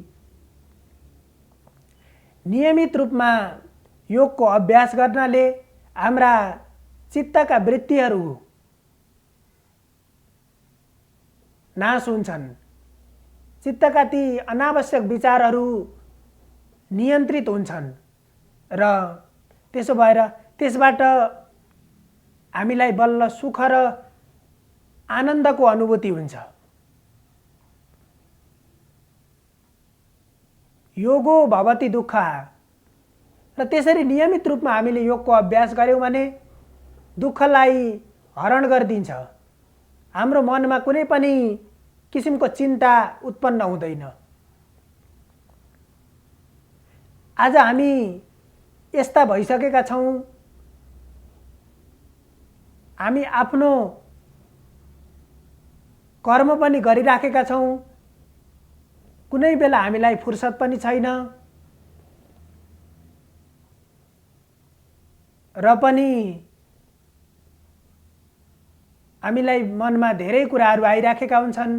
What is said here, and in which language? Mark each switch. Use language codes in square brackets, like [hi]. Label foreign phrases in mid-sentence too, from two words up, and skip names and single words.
[ne] नियमित रूपमा योगको अभ्यास गर्नाले हाम्रा चित्तका वृत्तिहरू नाश हुन्छन्। चित्तका ती अनावश्यक विचारहरू नियन्त्रित हुन्छन् र त्यसो भएर त्यसबाट हामीलाई बल्ल सुख र आनन्दको अनुभूति हुन्छ। [sa] योगो भवति दुःखः। [ne] र त्यसरी नियमित रूपमा हामीले योगको अभ्यास गर्यौं भने दुःखलाई हरण गरिदिन्छ। हाम्रो मनमा कुनै पनि किसिमको चिन्ता उत्पन्न हुँदैन। आज हामी यस्ता भइसकेका छौं, हामी आफ्नो कर्म पनि गरिराखेका छौं, कुनै बेला हामीलाई फुर्सद पनि छैन र पनि हामीलाई मनमा धेरै कुराहरू आइराखेका हुन्छन्।